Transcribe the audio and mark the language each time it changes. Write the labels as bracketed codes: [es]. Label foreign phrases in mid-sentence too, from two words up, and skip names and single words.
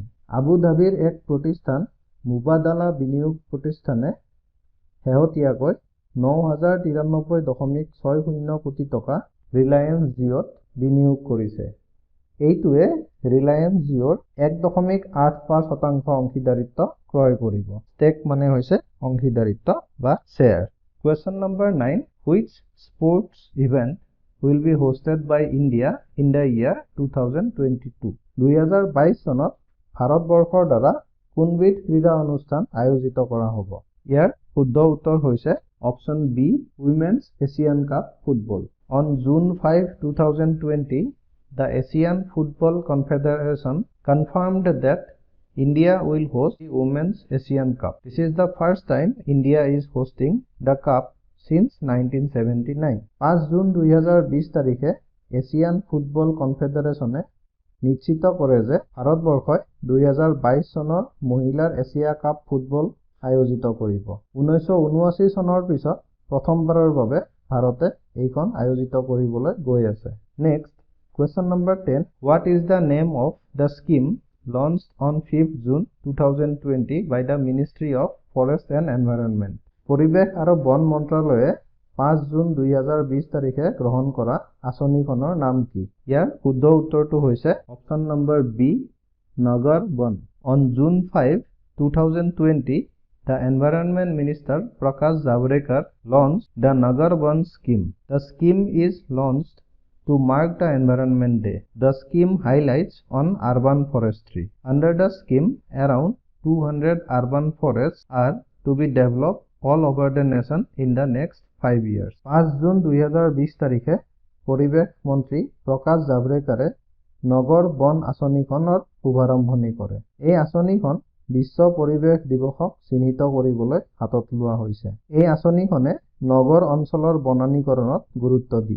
[as] আবু ধাবিৰ এক প্ৰতিষ্ঠান মুবাদালা বিনিয়োগ প্ৰতিষ্ঠানে শেহতীয়াকৈ 9,093.60 কোটি টকা ৰিলায়েন্স জিঅ'ত বিনিয়োগ কৰিছে। এইটোৱে ৰিলায়েন্স জিঅ'ৰ 1.85% অংশীদাৰিত্ব ক্ৰয় কৰিব। ষ্টেক মানে হৈছে অংশীদাৰিত্ব বা শ্বেয়াৰ। [en] Question number 9. Which sports event will be hosted by India in the year 2022? [as] 2022 চনত ভাৰতবৰ্ষৰ দ্বাৰা কোনবিধ ক্ৰীড়া অনুষ্ঠান আয়োজিত কৰা হ'ব? ইয়াৰ শুদ্ধ উত্তৰ হৈছে [en] option B, [as] উইমেন্স এছিয়ান কাপ ফুটবল। [en] On June 5, 2020, the Asian Football Confederation confirmed that India will host the Women's Asian Cup. This is the first time India is hosting the cup since 1979. [as] 5 জুন 2020 তাৰিখে এছিয়ান ফুটবল কনফেডাৰেশ্যনে নিশ্চিত কৰে যে ভাৰতবৰ্ষই 2022 চনৰ মহিলাৰ এছিয়া কাপ ফুটবল আয়োজিত কৰিব। 1979 চনৰ পিছত প্ৰথমবাৰৰ বাবে ভাৰতে এইখন আয়োজিত কৰিবলৈ গৈ আছে। [en] Next, question number 10. What is the name of the scheme launched on 5th June 2020 by the Ministry of Forest and Environment? [as] পৰিৱেশ আৰু বন মন্ত্ৰালয়ে 5 জুন 2020 তাৰিখে গ্ৰহণ কৰা আঁচনিখনৰ নাম কি? ইয়াৰ শুদ্ধ উত্তৰটো হৈছে [en] option number B, [as] নগৰ বন। [en] On June 5, 2020, the Environment Minister Prakash Javadekar launched the Nagar Ban scheme. The scheme is launched to mark the Environment Day. The scheme highlights on urban forestry. Under the scheme, around 200 urban forests are to be developed all over the nation in the next 5 years. [as] 5 জুন 2020 তাৰিখে পৰিৱেশ মন্ত্ৰী প্ৰকাশ জাভড়েকাৰে নগৰ বন আঁচনিখনৰ শুভাৰম্ভণি কৰে। এই আঁচনিখন বিশ্ব পৰিৱেশ দিৱসক চিহ্নিত কৰিবলৈ হাতত লোৱা হৈছে। এই আঁচনিখনে নগৰ অঞ্চলৰ বনানীকৰণত গুৰুত্ব দিয়ে।